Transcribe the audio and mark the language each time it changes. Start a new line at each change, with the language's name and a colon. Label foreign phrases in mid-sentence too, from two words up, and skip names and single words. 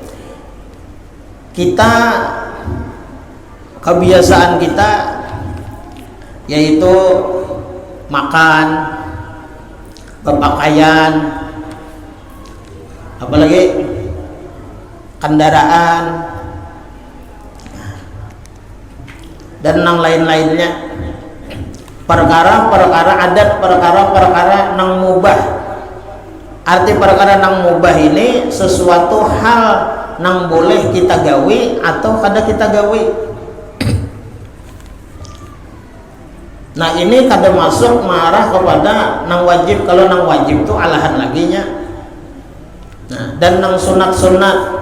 Indonesian: Kita, kebiasaan kita yaitu makan, berpakaian, apalagi kendaraan, dan yang lain-lainnya.
Banjar: Perkara-perkara adat, perkara-perkara nang mubah. Arti perkara nang mubah ini sesuatu hal nang boleh kita gawe atau kada kita gawe. Nah ini kada masuk marah kepada nang wajib. Kalau nang wajib itu alahan laginya. Nah, dan nang sunat-sunat.